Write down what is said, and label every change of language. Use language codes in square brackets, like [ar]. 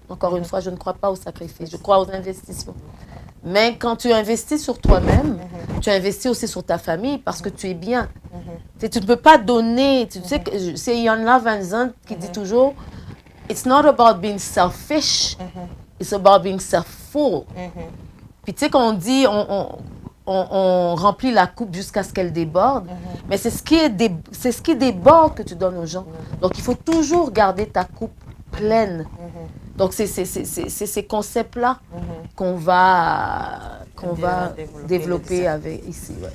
[fr] Encore une fois, je ne crois pas au sacrifice. Je crois aux investissements. Mais quand tu investis sur toi-même, tu investis aussi sur ta famille parce que tu es bien. Tu ne peux pas donner. Tu sais, c'est Iyanla Vanzant qui dit toujours, [en] it's not about being selfish, it's about being self-full. [fr] Puis tu sais, quand on dit, on remplit la coupe jusqu'à ce qu'elle déborde, mais c'est ce qui déborde que tu donnes aux gens. Donc, il faut toujours garder ta coupe pleine. Donc, c'est ces concepts-là qu'on va développer avec ici.